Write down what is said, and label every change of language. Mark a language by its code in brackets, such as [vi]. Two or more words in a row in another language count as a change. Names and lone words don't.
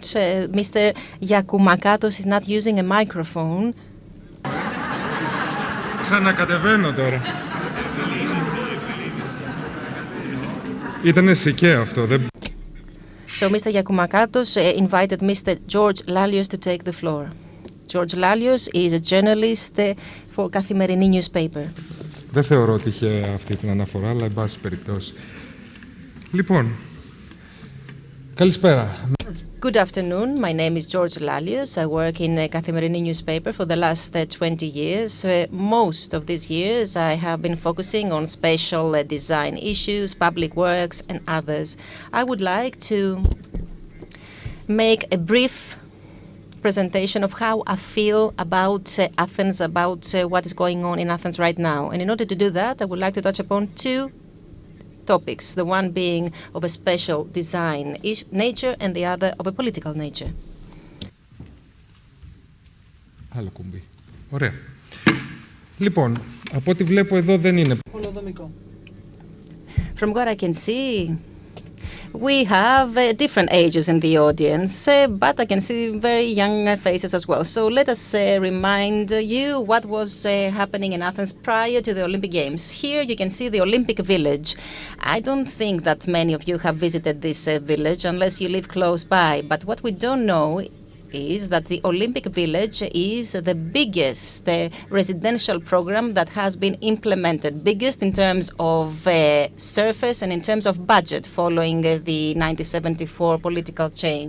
[en] Mr. Giacumacatos is not using a microphone. [el] Ξανακατεβαίνω τώρα. Ήτανε σικαίο αυτό. [en] So Mr. Giacumacatos invited Mr. Georgios Lialios to take the floor. Georgios Lialios is a journalist for Kathimerini newspaper. [el] Δεν θεωρώ ότι είχε αυτή την αναφορά, αλλά εν πάση περιπτώσει. Λοιπόν, καλησπέρα. [en] Good afternoon. My name is Georgios Lialios. I work in Kathimerini newspaper for the last 20 years. Most of these years I have been focusing on spatial design issues, public works and others. I would like to make a brief presentation of how I feel about Athens, about what is going on in Athens right now. And in order to do that, I would like to touch upon two topics, the one being of a special design nature and the other of a political nature. [el] Άλλο κουμπί. Ωραία. Λοιπόν, από ό,τι βλέπω εδώ δεν είναι πολεοδομικό. [en] From what I can see, we have different ages in the audience, but I can see very young faces as well. So let us remind you what was happening in Athens prior to the Olympic Games. Here you can see the Olympic Village. I don't think that many of you have visited this village unless you live close by, but what we don't know is that the Olympic Village is the biggest residential program that has been implemented, biggest in terms of surface and in terms of budget following the 1974 political change.